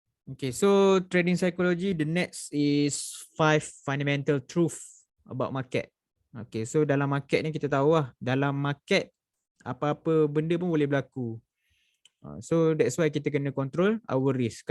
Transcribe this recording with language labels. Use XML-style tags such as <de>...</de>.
<en>Okay, so trading psychology, the next is 5 fundamental truth about market.</en> <ms>Okay, so dalam market ni kita tahu lah, dalam market apa-apa benda pun boleh berlaku.</ms> <en>So that's why</en> <ms>kita kena</ms> <en>control our risk.</en>